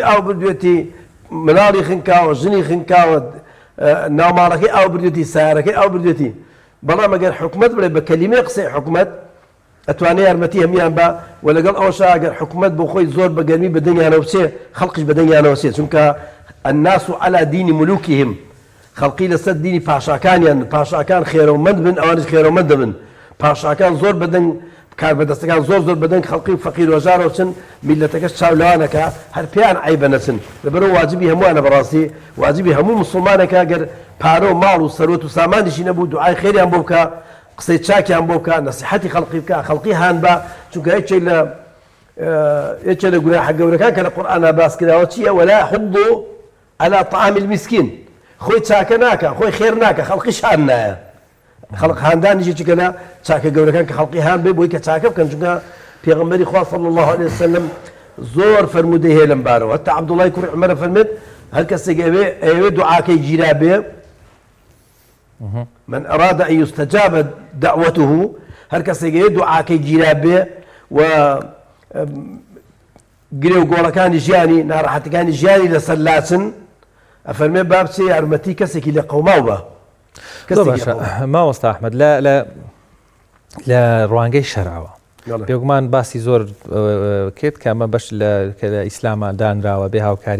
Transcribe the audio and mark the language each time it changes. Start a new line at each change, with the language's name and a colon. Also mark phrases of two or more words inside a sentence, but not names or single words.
Central Kurdish: ئاو بردوێتی مناڵی خنکاوە ژنی خنکاوە ناوماڵەکەی ئاو بردوێتی سیارەکەی ئاو بردوێتی بەڵام ئەگەر حکومەت بڵێ بە کەلیمەی قسەی حکومەت ئەتوانێت یارمەتی هەمیان بە و لەگەڵ ئەوەشا ئەگەر حکومەت بۆ خۆی زۆر بە گەرمی بەدەنگیانەوە بچێ خەڵقیش بەدەنگیانەوە چێ چونکە
Arabic: الناس على دین ملوکهم
Central Kurdish: خەڵقی لەسەر دینی پاشاکانیان پاشاکان خێرەومەند بن ئەوانش خێرەومەند دەبن پاشاکان زۆر بەدەنگ کاربەدەستەکان زۆر بەدەنگ خەڵقی و فەقیر وەژارەوە چن میلەتەکەش چاولەوانەکە هەر پێیان عیبە نەچن لەبەرەوە واجبی هەمووانە بەڕاستی واجبی هەموو مسلمانێکە گەر پارە و ماڵ و سەرۆت و سامانیشی نەبوو دوعای خێریان بۆ بکە قسەی چاکیان بۆ بکە نەسیحەتی خەڵقی بکە خەڵقی هان بە چونکە یەکێ لە گوناحە گەورەکان کە لە قورئانە باس کراوە چییە
Arabic: ولا يحض على طعام المسكين
Central Kurdish: خۆی چاکە ناکە خۆی خێر ناکە خەڵقیش هان نایە خەڵق هاندانیشی چکە لە چاکە گەورەکان کە خەڵقی هان بێ بۆی کە چاکە بکەن چونکە پێغەمبەری خوا
Arabic: صلی الله عليه وسلم
Central Kurdish: زۆر فەرموودەی هەیە لەم بارەوە هەتا عەبدوڵڵای کوڕی عومەر فەرمێت هەر کەسێک ئەوێ دوعاکەی گیرا بێ
Arabic: من أراد أن يستجاب دعوته
Central Kurdish: هەر کەسێک ئەوێ دوعاکەی گیرا بێ و گرێ و گۆڵەکانی ژیانی ناڕەحەتەکانی ژیانی لەسەر لاچن ئەفەرمێ با بچێ یارمەتی کەسێکی لە قەوماو بە ماوەستا ئەحمەد لە ڕوانگەی شەرعەوە بێگومان باسی زۆر کرد کە ئەمە بەش لە ئیسلامە دانراوە بێ هاوکاری